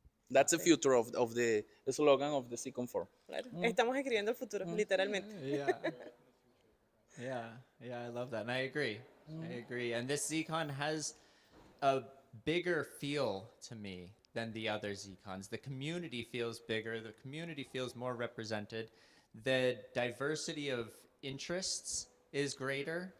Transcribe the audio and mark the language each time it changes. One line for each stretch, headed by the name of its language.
English: That's the future of the slogan of the Zcon4.
Spanish: Claro. Estamos escribiendo el futuro, literalmente.
English: Yeah, I love that, and I agree. And this Zcon has a bigger feel to me than the other Zcons. The community feels bigger. The community feels more represented. The diversity of interests is greater.